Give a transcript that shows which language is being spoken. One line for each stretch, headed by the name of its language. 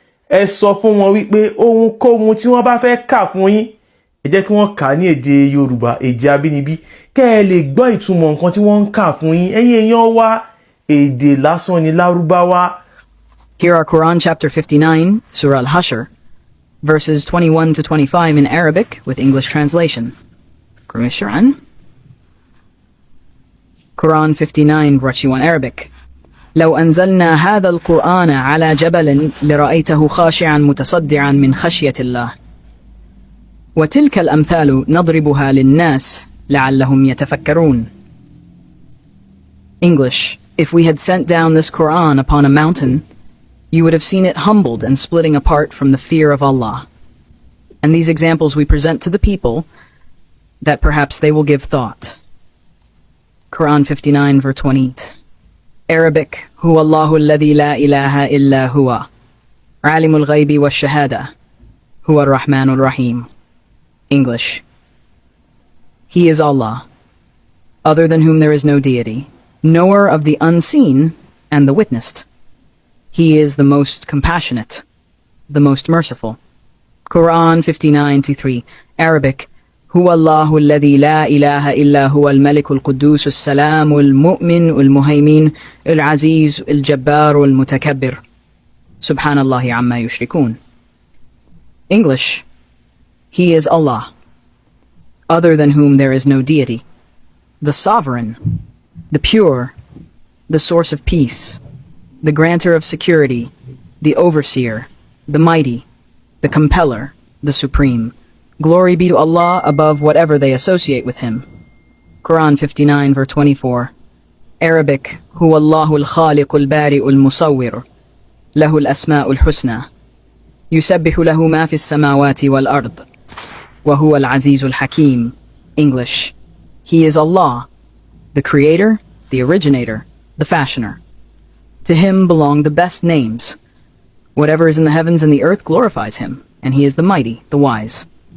Yoruba: Ẹ sọ fún wọn wípé ohunkóhun tí wọ́n bá fẹ́ kà fún yín, ẹ jẹ́ kí wọ́n kà á ní èdè Yorùbá, èdè abínibí, kẹ́ ẹ lè gbọ́ ìtumọ̀ nǹkan tí wọ́n ń kà fún yín. Ẹ̀yin èèyàn wa, èdè lásán ni Lárúbáwá.
English: Here are Quran chapter 59, Surah Al-Hashr, verses 21 to 25 in Arabic with English translation. Quran 59 brought to you in Arabic.
Arabic: لو أنزلنا هذا القرآن على جبل لرأيته خاشعا متصدعا من خشية الله وتلك الأمثال نضربها للناس لعلهم يتفكرون.
English: English. If we had sent down this Quran upon a mountain, you would have seen it humbled and splitting apart from the fear of Allah. And these examples we present to the people, that perhaps they will give thought. Quran 59 verse 28. Arabic.
Arabic: هو الله الذي لا إله إلا هو عالم الغيب والشهادة هو الرحمن الرحيم.
English: English. He is Allah, other than whom there is no deity, knower of the unseen and the witnessed. He is the most compassionate, the most merciful. Quran 59:3. Arabic.
Arabic: هو الله الذي لا إله إلا هو الملك القدوس السلام المؤمن المهيمن العزيز الجبار المتكبر سبحان الله عما يشركون.
English: English. He is Allah, other than whom there is no deity, the sovereign, the pure, the source of peace, the granter of security, the overseer, the mighty, the compeller, the supreme. Glory be to Allah above whatever they associate with him. Quran 59 verse 24. Arabic.
Arabic: هو الله الخالق البارئ المصور له الأسماء الحسنى يسبح له ما في السماوات والأرض وهو العزيز الحكيم.
English: English. He is Allah, the creator, the originator, the fashioner. To him belong the best names. Whatever is in the heavens and the earth glorifies him, and he is the mighty, the wise.